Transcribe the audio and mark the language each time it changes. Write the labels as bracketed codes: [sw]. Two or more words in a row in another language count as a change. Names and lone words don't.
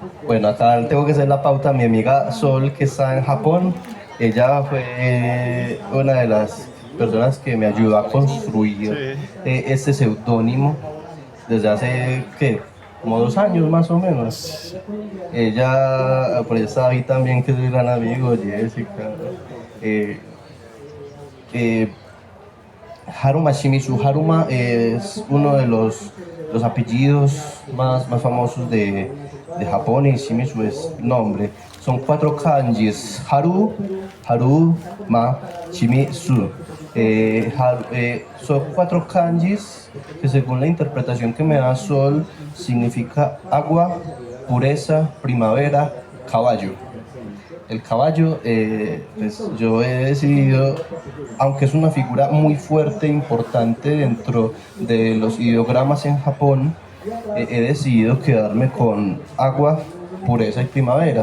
[es] Bueno, acá tengo que hacer la pauta. Mi amiga Sol, que está en Japón, ella fue una de las personas que me ayudó a construir este seudónimo desde hace, ¿qué? Como 2 años más o menos. Ella, por eso ahí también, que es mi gran amigo, Jessica. Haruma Shimizu. Haruma es uno de los apellidos más famosos de Japón, y Shimizu es nombre. Son 4 kanjis: Haruma, Shimizu. Son 4 kanjis que, según la interpretación que me da Sol, significa agua, pureza, primavera, caballo. El caballo, pues yo he decidido, aunque es una figura muy fuerte e importante dentro de los ideogramas en Japón, he decidido quedarme con agua, pureza y primavera.